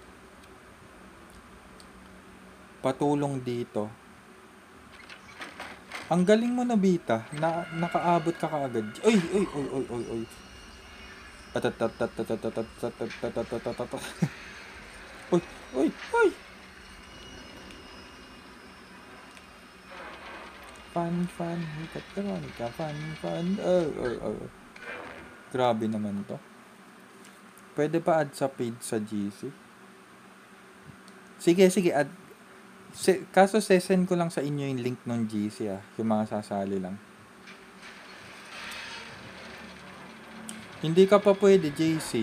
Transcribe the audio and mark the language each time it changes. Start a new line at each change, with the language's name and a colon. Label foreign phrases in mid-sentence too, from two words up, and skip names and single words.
Filipino: Patulong dito. Ang galing mo, Nobita. Nakaabot ka kaagad. Uy. Uy. Fan. Katron ka, fan. Grabe naman to. Pwede pa add sa page sa GC? Sige, add. Kaso sesend ko lang sa inyo yung link ng GC yung mga sasali lang. Hindi ka pa pwede JC.